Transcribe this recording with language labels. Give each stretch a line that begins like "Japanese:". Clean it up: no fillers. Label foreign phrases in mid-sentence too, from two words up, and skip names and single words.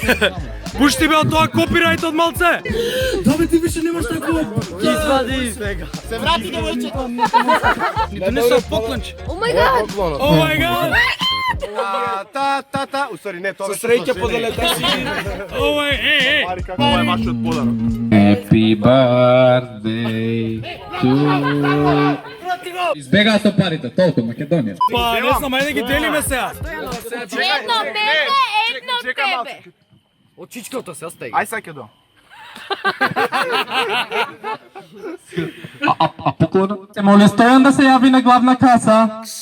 Macedonian: Пушти бе од тоа копирајт од малце. Да бе, ти више немаш такво. Ги извади. Се врати девојчето. Ни донесо поклонче.
English: Oh my God. Oh my God.
Macedonian: Та. Усари, не, тоа Со среќа поделете си.
English: Oh my,
Macedonian: ей. Ова е вашиот подарок.
English: Happy birthday to...
Macedonian: Избега со парите, толку, Македонија. Па, не знам, ајде ги делиме сега. Едно мене, едно тебе. Од чичкото се остај. Ај саќе до. А поклона? Се моли Стојан да се јави на главна каса.